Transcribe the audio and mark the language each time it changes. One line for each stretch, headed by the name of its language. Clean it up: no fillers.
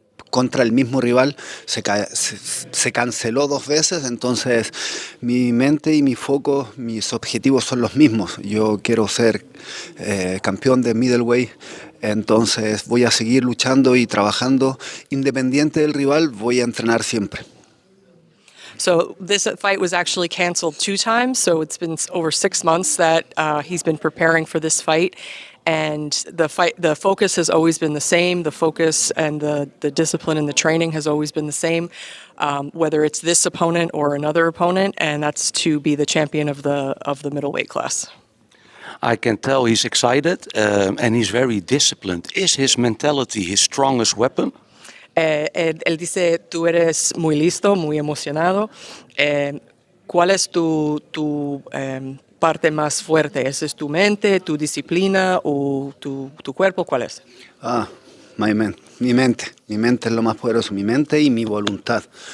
Spanish: Contra el mismo rival, se canceló 2 veces, entonces mi mente y mi foco, mis objetivos son los mismos. Yo quiero ser campeón de middleweight, entonces voy a seguir luchando y trabajando. Independiente del rival, voy a entrenar siempre.
English: So this fight was actually canceled 2 times, so it's been over 6 months that he's been preparing for this fight. And the focus has always been the same. The focus and the discipline and the training has always been the same, whether it's this opponent or another opponent, and that's to be the champion of the middleweight class. I can tell he's excited and he's very disciplined. Is his mentality his strongest weapon?
Spanish: Él dice, tú eres muy listo, muy emocionado. ¿Cuál es tu parte más fuerte? ¿Esa es tu mente, tu disciplina o tu cuerpo? ¿Cuál es? Mi mente es lo más poderoso, mi mente y mi voluntad.